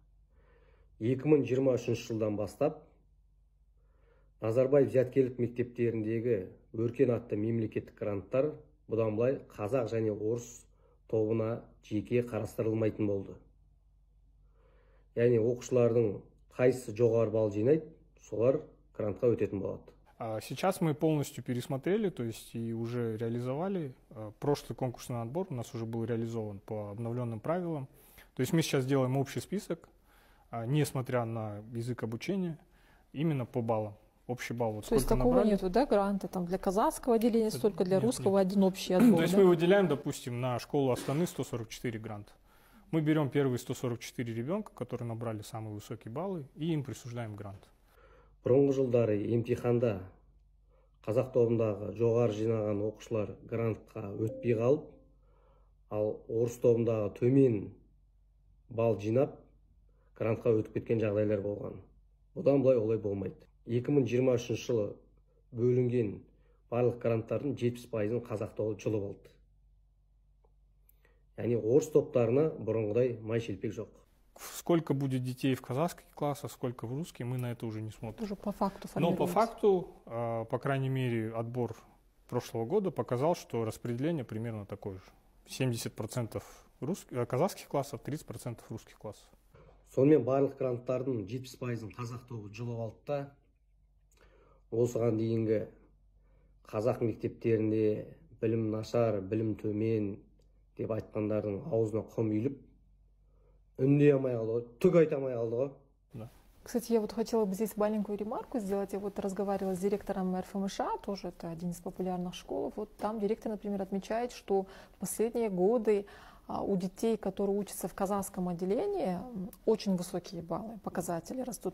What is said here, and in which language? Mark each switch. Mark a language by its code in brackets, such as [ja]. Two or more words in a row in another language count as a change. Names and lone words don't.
[kk] 2023 жылдан бастап Назарбаев зияткерлік мектептеріндегі өркен атты мемлекеттік гранттар бұдан былай қазақ және орыс тобына жеке қарастырылмайтын болды. Яғни оқушылардың қайсысы жоғары балл жинайды, солар грантқа өтетін болады. [ru] Сейчас мы полностью пересмотрели, то есть и уже реализовали. Прошлый конкурсный отбор у нас уже был реализован по обновленным правилам. То есть мы сейчас делаем общий список, несмотря на язык обучения, именно по баллам. Общий балл. Вот то есть такого набрали. нету, да, гранта там для казахского отделения, столько для русского, один общий отбор. То есть мы выделяем, допустим, на школу Астаны 144 гранта. Мы берем первые 144 ребенка, которые набрали самые высокие баллы, и им присуждаем грант. [kk] Бұрынғы жылдары емтиханда қазақ тобындағы жоғары жинаған оқушылар грантқа өтпей қалып, ал орыс тобындағы төмен балл жинап, грантқа өтіп кеткен жағдайлар болған. Бұдан былай олай болмайды. 2023 жылы бөлінген барлық гранттардың 70%-ын қазақ тобы жұлып алды. Яғни орыс топтарына бұрынғыдай май-шелпек жоқ. [ru] Сколько будет детей в казахских классах, сколько в русских, мы на это уже не смотрим. Уже по факту Но по факту, по крайней мере, отбор прошлого года показал, что распределение примерно такое же. 70% казахских классов, 30% русских классов. [kk] Сонымен барлық гранттардың 70%-ын қазақ тобы жұлып алды да, осыған дейінгі қазақ мектептерінде білім нашар, білім төмен деп айтқандардың аузына құм үйіліп, үндей алмай қалды ғой, түк айта алмай қалды ғой. [ru] Да. Кстати, я вот хотела бы здесь маленькую ремарку сделать. Я вот разговаривала с директором РФМШ, тоже это один из популярных школ. Вот там директор, например, отмечает, что в последние годы у детей, которые учатся в казахском отделении, очень высокие баллы, показатели растут.